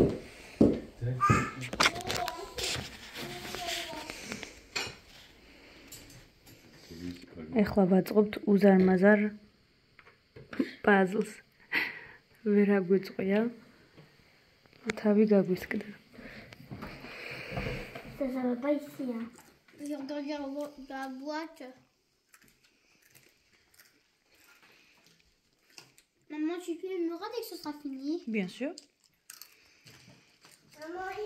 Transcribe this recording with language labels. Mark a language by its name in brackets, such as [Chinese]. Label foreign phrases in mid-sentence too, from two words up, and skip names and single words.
[Georgian] ეხლა ვაწყობთ უზარმაზარ პაზლს. ვერ აგვიწყია. თავი გაგვისკდა. [French] Ça va pas ici. Hein. Je regarde la boîte. Maman, tu filmeras dès que ce sera fini. Bien sûr. Maman,